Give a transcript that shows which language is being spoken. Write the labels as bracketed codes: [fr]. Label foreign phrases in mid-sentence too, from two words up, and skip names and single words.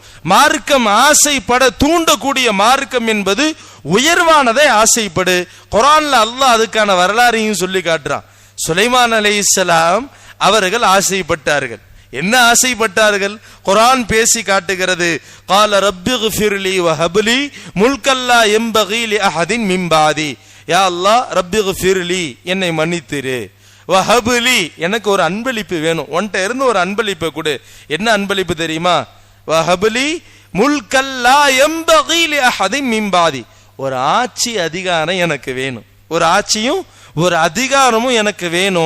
[ta] மார்க்கம் ஆசைப்பட தூண்டக்கூடிய மார்க்கம் என்பது உயர்வானதை ஆசைப்படு. குர்ஆன்ல அல்லாஹ் அதுக்கான வரலாறையும் சொல்லி காட்டுறான். சுலைமான் அலைஹிஸ்ஸலாம் அவர்கள் ஆசைப்பட்டார்கள். என்ன ஆசைப்பட்டார்கள்? குர்ஆன் பேசி காட்டுகிறது. [ar] قال رب اغفر لي وهب لي ملكا لا ينبغي لأحد من بعدي. يا الله ربي اغفر لي, [ta] என்னை மன்னித்திரு. [ar] وهب لي, [ta] எனக்கு ஒரு அன்பளிப்பு வேணும், உன்கிட்ட இருந்து ஒரு அன்பளிப்பை கொடு. என்ன அன்பளிப்பு தெரியுமா? [ar] وهب لي ملكا لا ينبغي لأحد من بعدي. [ta] ஒரு ஆட்சி அதிகாரம் எனக்கு வேணும், ஒரு ஆட்சியும் ஒரு அதிகாரமும் எனக்கு வேணும்.